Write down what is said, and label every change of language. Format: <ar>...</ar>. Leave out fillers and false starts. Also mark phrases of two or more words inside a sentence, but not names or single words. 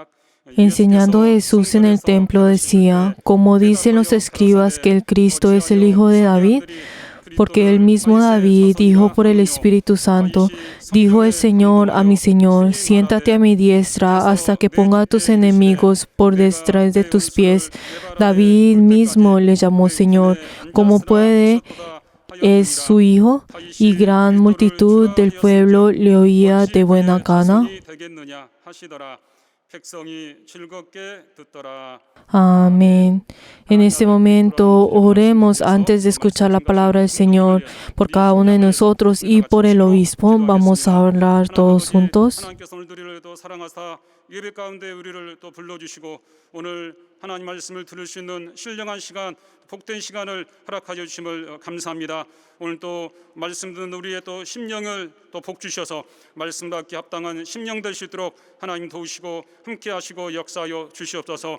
<es>Enseñando Jesús en el templo decía, como dicen los escribas que el Cristo es el Hijo de David, porque el mismo David dijo por el Espíritu Santo, dijo el Señor a mi Señor, siéntate a mi diestra hasta que ponga a tus enemigos por detrás de tus pies. David mismo le llamó Señor, como puede, es su hijo, y gran multitud del pueblo le oía de buena gana.</es> <ko>되겠느냐 하시더라. 백성이 즐겁게 듣더라.</ko> <es>Amén. En este momento oremos antes de escuchar la palabra del Señor por cada uno de nosotros y por el obispo. Vamos a hablar todos juntos.</es> <ko>하나님께서 오늘도 우리를 또 사랑하사 예배 가운데 우리를 또 불러주시고 오늘 하나님 말씀을 들을 수 있는 신령한 시간, 복된 시간을 허락하여 주심을 감사합니다. 오늘 또 말씀 듣는 우리의 또 심령을 또 복 주셔서 말씀 받기 합당한 심령 될 수 있도록 하나님 도우시고 함께 하시고 역사하여 주시옵소서.</ko>